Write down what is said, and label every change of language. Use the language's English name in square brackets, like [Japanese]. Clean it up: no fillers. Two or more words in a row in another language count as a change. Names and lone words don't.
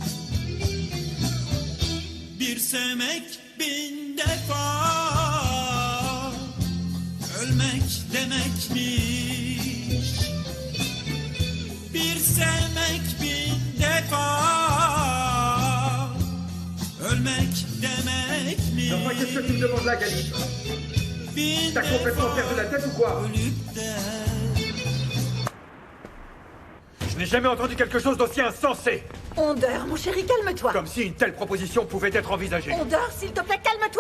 [Turkish] Bir sevmek bin defa ölmek demekmiş. Bir sevmek bin defa ölmek demekmiş. [French] Enfin, qu'est-ce que tu me demandes là, Galip? T'as complètement perdu la tête ou quoi? Je n'ai jamais entendu quelque chose d'aussi insensé. Ondeur, mon chéri, calme-toi. Comme si une telle proposition pouvait être envisagée. Ondeur, s'il te plaît, calme-toi.